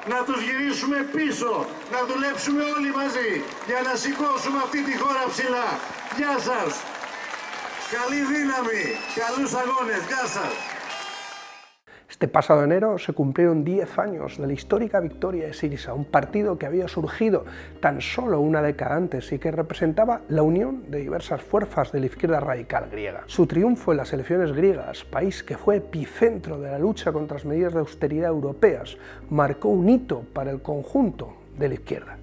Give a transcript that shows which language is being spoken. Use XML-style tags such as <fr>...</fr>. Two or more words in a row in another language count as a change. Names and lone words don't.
<el>να τους γυρίσουμε πίσω, να δουλέψουμε όλοι μαζί για να σηκώσουμε αυτή τη χώρα ψηλά. Γεια σας. Καλή δύναμη, καλούς αγώνες. Γεια σας.</el> <es>Este pasado enero se cumplieron 10 años de la histórica victoria de Syriza, un partido que había surgido tan solo una década antes y que representaba la unión de diversas fuerzas de la izquierda radical griega. Su triunfo en las elecciones griegas, país que fue epicentro de la lucha contra las medidas de austeridad europeas, marcó un hito para el conjunto de la izquierda.</es>